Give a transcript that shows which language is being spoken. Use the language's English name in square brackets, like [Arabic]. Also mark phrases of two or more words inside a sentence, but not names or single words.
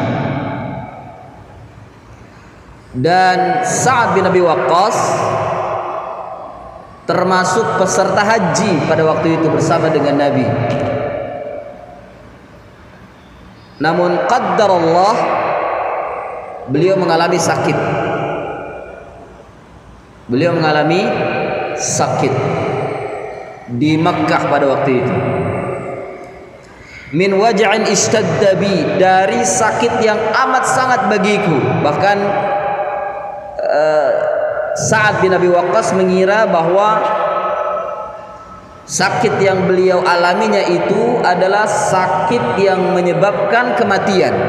[Indonesian] Dan Sa'ad bin Abi Waqqas termasuk peserta haji pada waktu itu bersama dengan Nabi. Namun qaddarallah, beliau mengalami sakit. Beliau mengalami sakit di Makkah pada waktu itu. [Arabic] من وجع اشتد بي, [Indonesian] dari sakit yang amat sangat bagiku. Bahkan Sa'ad bin Abi Waqqas mengira bahwa sakit yang beliau alaminya itu adalah sakit yang menyebabkan kematian.